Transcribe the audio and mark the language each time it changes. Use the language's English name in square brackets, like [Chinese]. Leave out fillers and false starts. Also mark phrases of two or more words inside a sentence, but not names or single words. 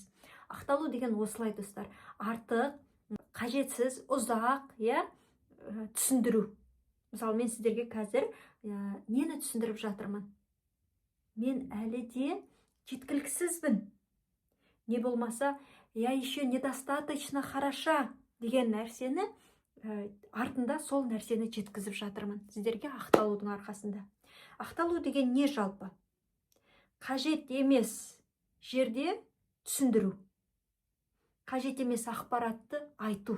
[Kazakh] Ақталу деген осылай, достар. Артық, қажетсіз, ұзақ, түсіндіру. Мысалы, мен сіздерге қазір нені түсіндіріп жатырмын? Мен әлі де жеткіліксізбін. Не болмаса, [Russian] я еще недостаточно хороша [Kazakh] деген нәрсені артында сол нәрсені жеткізіп жатырмын. Сіздерге ақталудың арқасында. Ақталу деген не жалпы? Қажет емес жерде түсіндіру. Қажет емес ақпаратты айту.